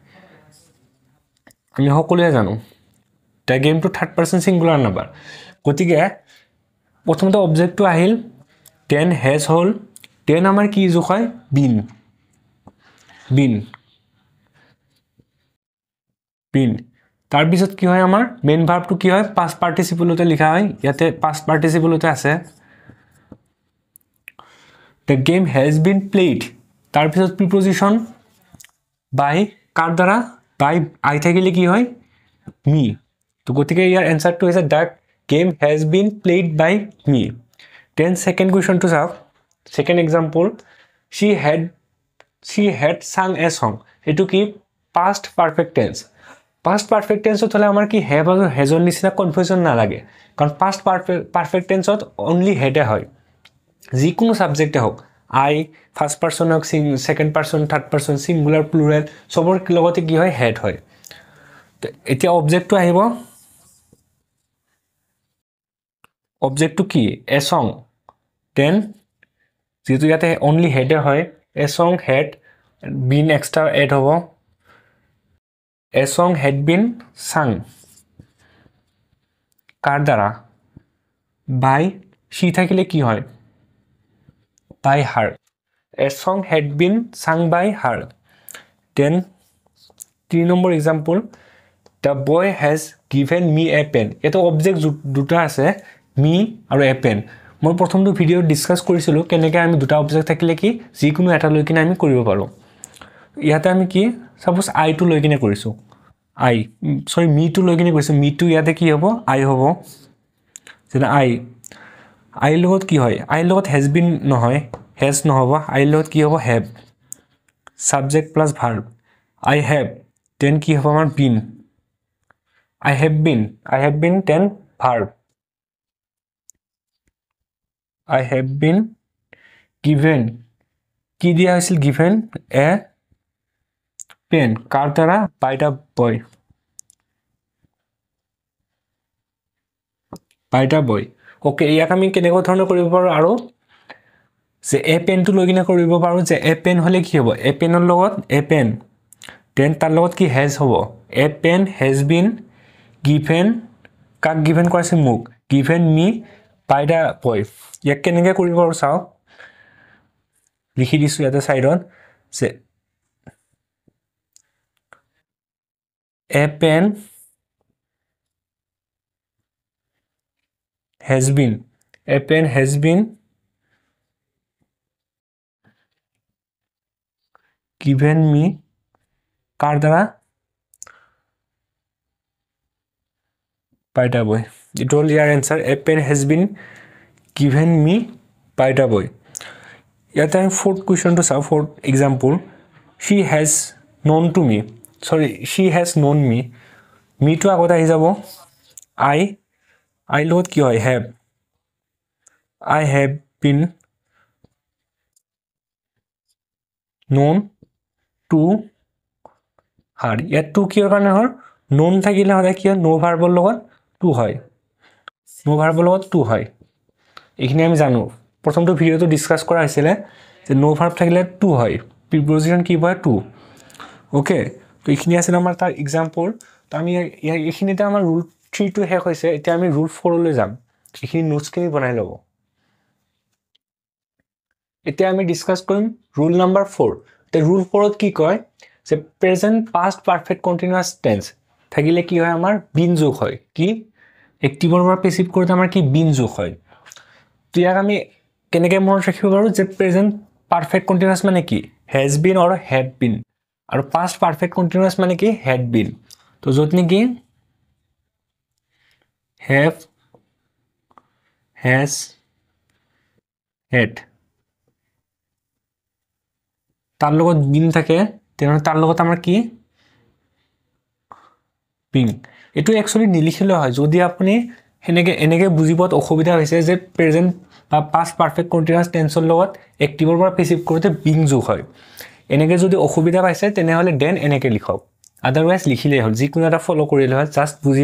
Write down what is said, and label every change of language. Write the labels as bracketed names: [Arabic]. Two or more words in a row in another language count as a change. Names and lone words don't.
[Assamese] আমি সকলোৱে জানো [English] the gameটো third person singular number [Assamese] গতিকে প্ৰথমতে অবজেক্টটো আহিল [English] then has [Assamese] হল দেন আমাৰ কি যোগ হয় বিন তাৰ পিছত কি হয় আমাৰ [English] main verbটো [Assamese] কি হয় [English] past participleতে [Assamese] লিখা হয় ইয়াতে [English] past participleতে [Assamese] আছে [English] the game has been played [Assamese] তাৰ পিছত [English] preposition by [Assamese] কাৰ দ্বাৰা [English] by I [Assamese] থাকিলে কি হয় মি তো গতিকে ইয়াৰ এনসাৰটো হৈছে [English] the game has been played by me then second question to [Assamese] চাওক [English] second example she had sung a song [Assamese] এটো কি [English] past perfect tense past perfect tense [Assamese] হলে আমাৰ কি have আৰু has নিচিনা কনফিউজন না লাগে কাৰণ [English] past perfect tense only had [Assamese] হয় যিকোনো সাবজেক্টে হোক আই [English] first person [Assamese] হোক [English] second person third person singular plural [Assamese] সবৰ লগতে কি হয় হেড হয় তো এতিয়া অবজেক্টটো আহিব অবজেক্টটো কি [English] a song then [Assamese] যেটো ইয়াতে অনলি হেডে হয় [English] a song had been extra add [Assamese] হ'ব [English] a song had been sung [Assamese] কাৰ দ্বাৰা [English] by she [Assamese] থাকিলে কি হয় [English] by her a song had been sung by her then 3 number example the boy has given me a pen eto object [Assamese] দুটা আছে [English] me আৰু a [Assamese] pen মই প্ৰথমটো ভিডিও ডিসকাস কৰিছিলো কেনেকৈ আমি দুটা অবজেক্ট থাকিলে কি যিকোনো এটা লৈ কিনে আমি কৰিব পাৰো ইয়াতে আমি কি সাপোজ i টো লৈ কিনে কৰিছো me টো লৈ কিনে কৰিছো me টো ইয়াতে কি হ'ব i হ'ব যেনে I লগত কি হয় I লগত [English] has been [Assamese] নহয় has নহব I লগত কি হ'ব have [English] subject plus verb I have then [Assamese] কি হ'ব আমাৰ [English] been I have been then verb I have been given [Assamese] কি দিয়া হৈছিল [English] given a pen [Assamese] কাৰ দ্বাৰা [English] by the boy ওকে ইয়াক [Assamese] আমি কেনেকৈ ধৰণে কৰিব পাৰো আৰু যে [English] a penটো [Assamese] লৈ কিনে কৰিব পাৰো যে [English] a pen [Assamese] হলে কি হ'ব [English] a penৰ [Assamese] লগত [English] a pen then [Assamese] তাৰ লগত কি হেজ হ'ব [English] a pen has been given [Assamese] কাক গিভেন কৰিছে মোক [English] given me by the boy [Assamese] ইয়াক কেনেকৈ কৰিব পাৰো চাও লিখি দিছো ইয়াতে সাইডত যে [English] a pen has been a pen has been given me [Assamese] কাৰ দ্বাৰা [English] by the boy it all your answer a pen has been given me by the boy [Assamese] ইয়াতে আমি [English] fourth question to চাও fourth example she has known me me to [Assamese] আগত আহি যাব [English] I [Assamese] লগত কি হয় [English] have I have been [Assamese] known to her ইয়াত টু কিহৰ কাৰণে হয় known থাকিলে হয় কি [English] know verbৰ [Assamese] লগত টু হয় [English] know verbৰ [Assamese] লগত টু হয় এইখিনি আমি জানো প্ৰথমটো ভিডিওটো ডিসকাস কৰা হৈছিল যে [English] know verb [Assamese] থাকিলে টু হয় প্ৰিপজিশন কি হয় টু ওকে তো এইখিনি আছিল আমাৰ তাৰ এক্সাম্পল তো আমি এইখিনিতে আমাৰ ৰুল 3 টো শেষ হৈছে এতিয়া আমি ৰুল 4 লৈ যাম এইখিনি নোটছখিনি বনাই ল'ব এতিয়া আমি ডিসকাস কৰিম [English] rule number 4 [Assamese] তে ৰুল 4 ত কি কয় যে [English] present past perfect continuous tense [Assamese] থাকিলে কি হয় আমাৰ বিন যোগ হয় কি এক্টিভৰ পৰা পেসিভ কৰোতে আমাৰ কি বিন যোগ হয় তো ইয়াক আমি কেনেকৈ মনত ৰাখিব পাৰো যে [English] present perfect continuous [Assamese] মানে কি [English] has been or have been [Assamese] আৰু [English] past perfect continuous [Assamese] মানে কি [English] had been [Assamese] তো যত নেকি হ্যাভ [English] has had [Assamese] তাৰ লগত বিন থাকে তেনেহ'লে তাৰ লগত আমাৰ কি বিং এইটো একচুৱেলি নিলিখিলেও হয় যদি আপুনি এনেকে বুজি পোৱাত অসুবিধা হৈছে যে প্ৰেজেণ্ট বা [English] past perfect continuous tenseৰ [Assamese] লগত এক্টিভৰ পৰা পেছিভ কৰোঁতে বিং যোগ হয় এনেকে যদি অসুবিধা পাইছে তেনেহ'লে দেন এনেকে লিখক আদাৰৱাইজ লিখিলেই হ'ল যিকোনো এটা ফ'ল' কৰিলে হ'ল জাষ্ট বুজি